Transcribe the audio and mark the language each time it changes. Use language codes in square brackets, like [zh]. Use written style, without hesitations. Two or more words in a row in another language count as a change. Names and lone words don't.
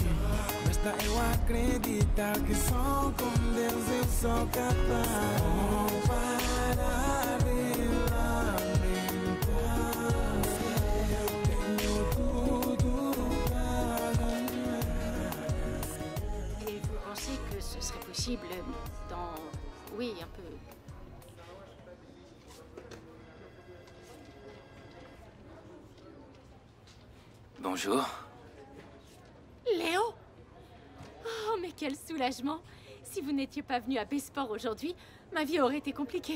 [pt] Basta eu acreditar que só com Deus eu sou capaz. Vou parar de lamentar, tenho tudo pra ganhar. [fr] Et vous pensez que ce serait possible dans... Oui, un peu... Bonjour. Léo? Oh, mais quel soulagement! Si vous n'étiez pas venu à Besport aujourd'hui, ma vie aurait été compliquée.